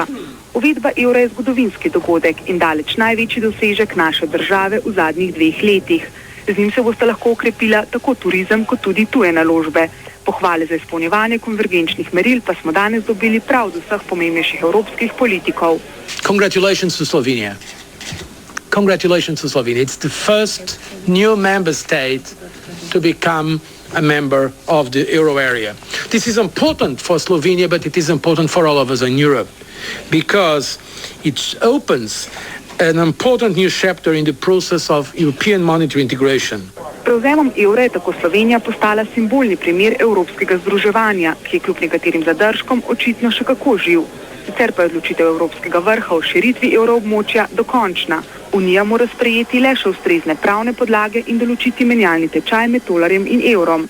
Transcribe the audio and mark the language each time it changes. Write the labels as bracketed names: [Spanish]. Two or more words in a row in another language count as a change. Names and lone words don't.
[Slovenian] Uvedba evra je zgodovinski dogodek in daleč največji dosežek naše države v zadnjih 2 letih. Z njim se bosta lahko okrepila tako turizem kot tudi tuje naložbe. Pohvale za izpolnjevanje konvergenčnih meril pa smo danes dobili prav od vseh pomembnejših evropskih politikov. [English] Congratulations to Slovenia. Congratulations to Slovenia. It's the first new member state to become a member of the euro area. This is important for Slovenia, but it is important for all of us in Europe because it opens an important new chapter in the process of European monetary integration. [Slovenian] Prevzemom evra je tako Slovenija postala simbolni primer evropskega združevanja, ki je kljub nekaterim zadržkom očitno še kako živ. Sicer pa je odločitev Evropskega vrha o širitvi evroobmočja dokončna. Unija mora sprejeti le še ustrezne pravne podlage in določiti menjalni tečaj med dolarjem in evrom.